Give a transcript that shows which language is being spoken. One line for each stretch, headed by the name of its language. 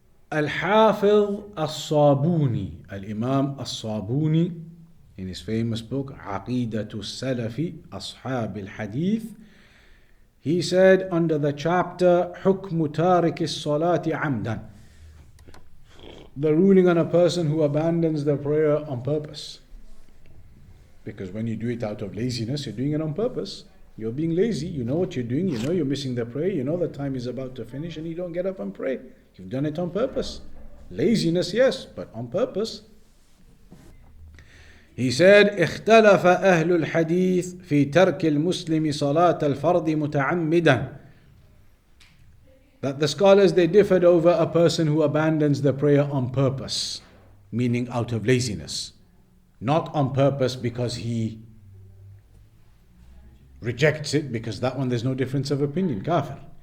English: Al-Hafiz Al-Sabuni, Al-Imaam Al-Sabuni, in his famous book Aqeedatu Salafi Ashab al-Hadith, he said under the chapter Hukmu Tariki Salati Amdan, the ruling on a person who abandons the prayer on purpose. Because when you do it out of laziness, you're doing it on purpose. You're being lazy, you know what you're doing, you know you're missing the prayer, you know the time is about to finish and you don't get up and pray. You've done it on purpose. Laziness, yes, but on purpose.
Arabic: He said, اختلف أهل الحديث في ترك المسلم صلاة الفرض متعمدا.
English: That the scholars, they differed over a person who abandons the prayer on purpose, meaning out of laziness. Not on purpose because he rejects it, because that one there's no difference of opinion, kafir.